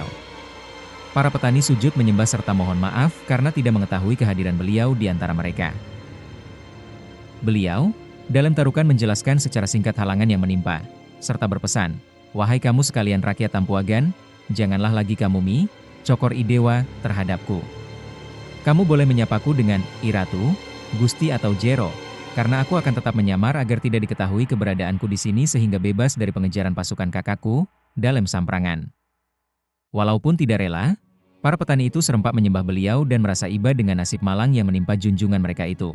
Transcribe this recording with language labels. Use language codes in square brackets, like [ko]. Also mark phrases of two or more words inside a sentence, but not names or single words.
[id] Para petani sujud menyembah serta mohon maaf karena tidak mengetahui kehadiran beliau di antara mereka. Beliau, Dalam Tarukan menjelaskan secara singkat halangan yang menimpa, serta berpesan, wahai kamu sekalian rakyat Tampuagan, janganlah lagi kamu [ban] cokor idewa [id] terhadapku. Kamu boleh menyapaku dengan Iratu, Gusti atau Jero, karena aku akan tetap menyamar agar tidak diketahui keberadaanku di sini sehingga bebas dari pengejaran pasukan kakakku, Dalem Samprangan. Walaupun tidak rela, para petani itu serempak menyembah beliau dan merasa iba dengan nasib malang yang menimpa junjungan mereka itu.